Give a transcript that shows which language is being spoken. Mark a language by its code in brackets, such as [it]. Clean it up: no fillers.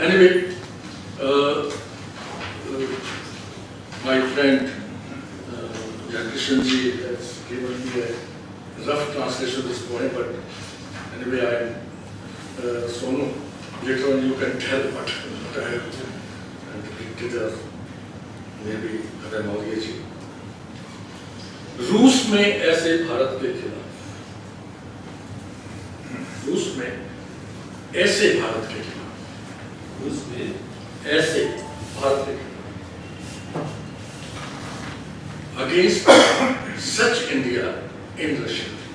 [en] Anyway, my friend Jankishanji has given me a rough translation of this poem, but anyway, I am Sonu. Later on you can tell what I have depicted or maybe Rabindra ji. [hi] रूस में ऐसे भारत के खिलाफ, रूस में ऐसे भारत के खिलाफ, रूस में ऐसे भारत के खिलाफ, [en] against such India in Russia.